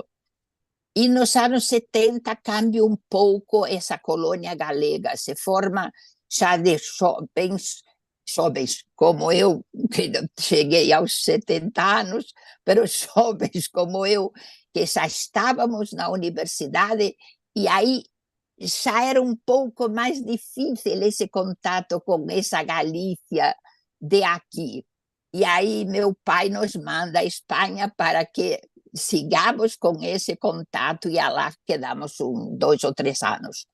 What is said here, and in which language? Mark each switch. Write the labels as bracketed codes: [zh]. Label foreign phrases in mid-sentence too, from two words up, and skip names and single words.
[pt] E nos anos 70 cambia um pouco essa colônia galega, se forma já de jovens como eu, que cheguei aos 70 anos, mas jovens como eu, que já estávamos na universidade, [gl] e aí xa era un pouco máis difícil ese contacto con esa Galicia de aquí. [pt] E aí meu pai nos manda a España para que [es] sigamos con ese contacto [pt] e alá quedamos 2 ou 3 anos.